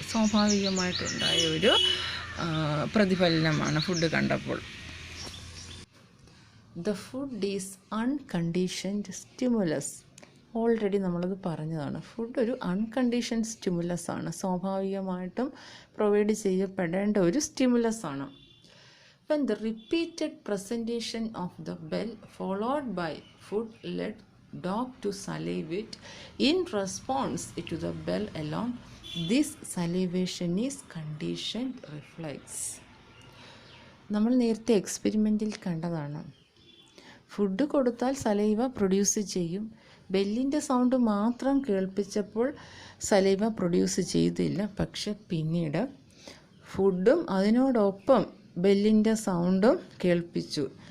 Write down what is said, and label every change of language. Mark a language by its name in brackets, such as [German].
[Malayalam] സ്വാഭാവികമായിട്ടുണ്ടായ ഒരു പ്രതിഫലനമാണ് ഫുഡ് കണ്ടപ്പോൾ. [English] The food is unconditioned stimulus. [Malayalam] Already നമ്മളത് പറഞ്ഞതാണ്. ഫുഡ് ഒരു അൺകണ്ടീഷൻ സ്റ്റിമുലസ് ആണ്, സ്വാഭാവികമായിട്ടും പ്രൊവൈഡ് ചെയ്യപ്പെടേണ്ട ഒരു സ്റ്റിമുലസ് ആണ്. [English] When the repeated presentation of the bell followed by food led dog to salivate in response to the bell alone, this salivation is conditioned reflex. [Malayalam] നമ്മൾ നേരത്തെ എക്സ്പെരിമെൻറ്റിൽ കണ്ടതാണ്. ഫുഡ് കൊടുത്താൽ saliva produce ചെയ്യും, ബെല്ലിൻ്റെ sound മാത്രം കേൾപ്പിച്ചപ്പോൾ saliva produce ചെയ്തില്ല. പക്ഷെ പിന്നീട് ഫുഡും അതിനോടൊപ്പം ബെല്ലിൻ്റെ സൗണ്ടും കേൾപ്പിച്ചു.